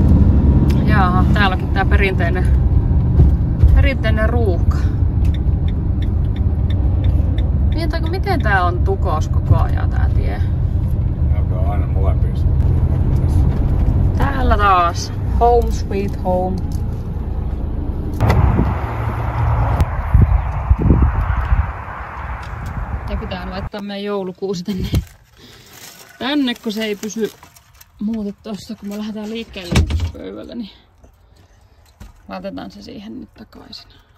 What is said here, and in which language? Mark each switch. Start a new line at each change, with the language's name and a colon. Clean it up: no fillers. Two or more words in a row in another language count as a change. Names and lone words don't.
Finnish: Jaaha, täälläkin tää perinteinen ruuhka. Mietitäänkö, miten tää on tukos koko ajan tää tie? On aina molempia suuntaan. Täällä taas.
English: Home sweet home.
Finnish: Ja pitää laittaa meidän joulukuusi tänne, kun se ei pysy muuten tossa, kun me lähdetään liikkeelle pöydältä, niin laitetaan se siihen nyt takaisin.